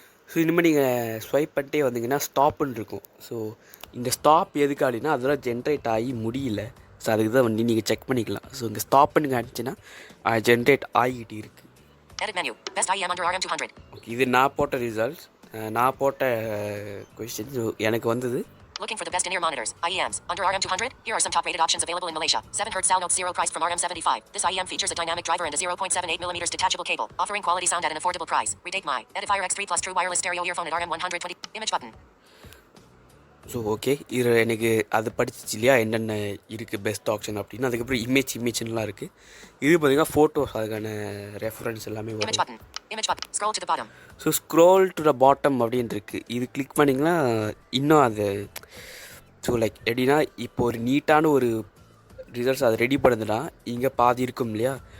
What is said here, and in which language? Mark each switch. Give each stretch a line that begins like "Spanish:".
Tamil: So இனிமேல் நீங்கள் swipe பண்ணிட்டே வந்தீங்கன்னா ஸ்டாப்புன்னு இருக்கும். ஸோ இந்த ஸ்டாப் எதுக்கு அப்படின்னா அதெல்லாம் ஜென்ரேட் ஆகி முடியல. ஸோ அதுக்கு தான் வந்து நீங்கள் செக் பண்ணிக்கலாம். ஸோ இங்கே ஸ்டாப்புன்னு காணிச்சுன்னா ஜென்ரேட் ஆகிட்டு இருக்குது.
English: Edit menu. Best IEM under RM 200.
Tamil: Okay, இது நான் போட்ட ரிசல்ட்ஸ், நான் போட்ட கொஸ்டின். ஸோ எனக்கு வந்தது
English: looking for the best in-ear monitors, IEMs, under RM 200. Here are some top-rated options available in Malaysia. 7Hz Sound Note 0 priced from RM 75. This IEM features a dynamic driver and a 0.78mm detachable cable, offering quality sound at an affordable price. Redate my Edifier X3 Plus True Wireless Stereo Earphone at RM 120. Image button.
Tamil: So okay, இது எனக்கு அது படிச்சிச்சு இல்லையா என்னென்ன இருக்குது best option அப்படின்னு. அதுக்கப்புறம் இமேஜ்லாம் இருக்குது. இது பார்த்தீங்கன்னா ஃபோட்டோஸ், அதுக்கான ரெஃபரன்ஸ் எல்லாமே வரும். So
English: scroll to the bottom
Tamil: அப்படின்னு இருக்குது. இது கிளிக் பண்ணிங்கன்னா இன்னும் அது ஸோ லைக் எப்படின்னா இப்போ ஒரு நீட்டான ஒரு ரிசல்ட்ஸ் அதை ரெடி பண்ணுதுன்னா இங்கே பாதி இருக்கும் இல்லையா.